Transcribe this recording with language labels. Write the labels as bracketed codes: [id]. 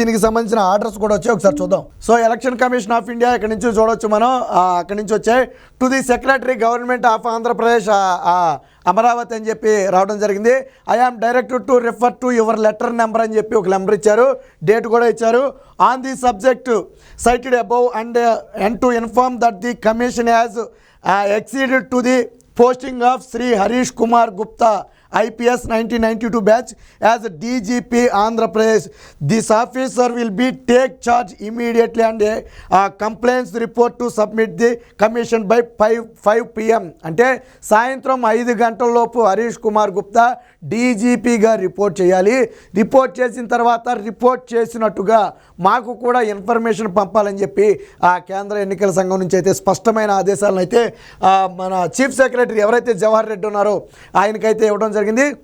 [te] దీనికి సంబంధించిన ఆర్డర్స్ కూడా వచ్చాయి, ఒకసారి చూద్దాం. So election commission of India ఇక్కడ నుంచి చూడవచ్చు మనం. అక్కడి నుంచి వచ్చాయి [en] to the secretary government of [te] Andhra Pradesh Amaravati అని చెప్పి రావడం జరిగింది. [en] I am directed to refer to your letter number [te] అని చెప్పి ఒక నెంబర్ ఇచ్చారు, డేట్ కూడా ఇచ్చారు. [en] On the subject cited above and to inform that the commission has acceded to the posting of Sri Harish Kumar Gupta IPS 1992 batch as DGP Andhra Pradesh. This officer will be take charge immediately and a complaints report to submit the commission by 5 PM. [te] అంటే సాయంత్రం 5 గంటలలోపు Harish Kumar Gupta డీజీపీగా report చేయాలి. Report చేసిన తర్వాత report చేసినట్టుగా మాకు కూడా information పంపాలని చెప్పి కేంద్ర ఎన్నికల సంఘం నుంచి అయితే స్పష్టమైన ఆదేశాలను అయితే మన చీఫ్ సెక్రటరీ ఎవరైతే జవహర్ రెడ్డి ఉన్నారో ఆయనకైతే ఇవ్వడం జరిగింది.